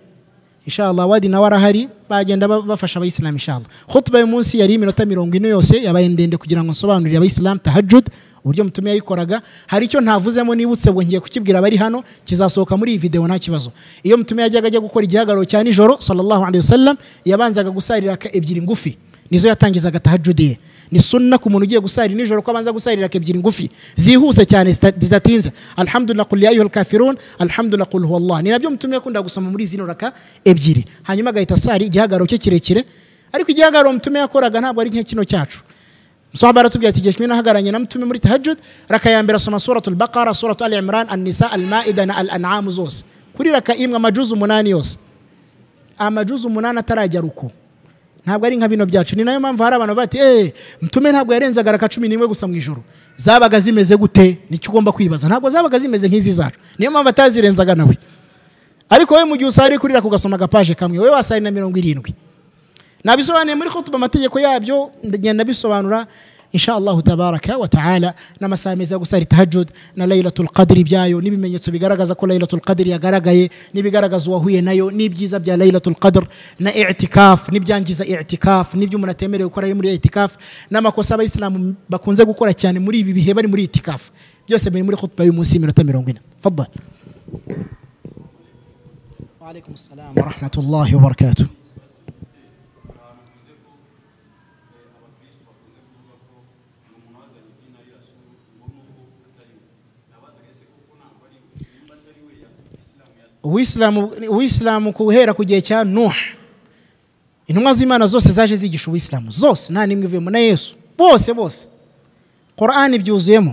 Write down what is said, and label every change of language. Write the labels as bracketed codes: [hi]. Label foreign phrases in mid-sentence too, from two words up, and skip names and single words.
[rw] Inshallah Awadi nawe arahari, bagenda bafasha abayisilamu inshallah. Khutba y'umunsi yari iminota 40 yose, yabaye ndende kugira ngo nsobanurire abayisilamu tahajjud uburyo mutume yayikoraga. Hari icyo ntavuzemo nibutse ngo ngiye kukibwira bari hano, kizasohoka muri iyi video nta kibazo. Iyo mutume yajyaga ajya gukora igihagararo cya nijoro [ar] صلى الله عليه وسلم, [rw] yabanzaga gusarira ebyiri ngufi, nizo yatangizaga tahajjud ye. Ni sunna ku muntu ugiye gusarira nijoro ko abanza gusarira ebyiri ngufi zihuse cyane zidatinze, [ar] الحمد لله قل يا أيها الكافرون، الحمد لله قل هو الله. [rw] Ni nabyo mutume yakunda gusoma muri zino raka ebyiri, hanyuma agahita asari igihagararo cye kirekire. Ariko igihagararo mutume yakoraga ntabwo ari nk'ikino cyacu. Musahaba aratubwira ati kimwe nahagaranye na mutume muri tahajjud, raka ya mbere asoma suratul Baqara, suratul Ali Imran, an-Nisa, al-Maida na al-An'am zose. Kuri raka imwe amajuzu 8 yose, amajuzu 8 atarajya ruko. Ntabwo ari nka bino byacu. Ni nayo mpamvu hari abantu bati mutume ntabwo yarenzaga raka 11 gusa mu ijoro. Zabaga zimeze gute? Nicyo ugomba kwibaza. Ntabwo zabaga zimeze nk'izi zacu, niyo mpamvu atazirenzaga nawe. Ariko we mu gihe usari kurira kugasoma agapaje kamwe, we wasari na 70. Nabisobanuye muri khutba amategeko yabyo, ngenda bisobanura [ar] إن شاء الله تبارك وتعالى. [rw] N'amasaha meza yo gusara tahajjud na Laylatul Qadr byayo, n'ibimenyetso bigaragaza ko Laylatul Qadr yagaragaye, nibigaragaza uwahuye nayo, n'ibyiza bya Laylatul Qadr, na i'tikaf, n'ibyangiza i'tikaf, n'ibyo umuntu atemerewe gukora muri i'tikaf, n'amakosa abayisilamu bakunze gukora cyane muri ibi bihe bari muri i'tikaf. Byose biri muri khutba y'umunsi iminota 40. Fadhal. [ar] وعليكم السلام ورحمة الله وبركاته. [rw] Uislamu kuhera ku gihe cya Nuh, intumwa z'Imana zose zaje zigisha Uislamu zose, nta nimwe ivuyemo, na Yesu, bose Qur'an byuzuyemo.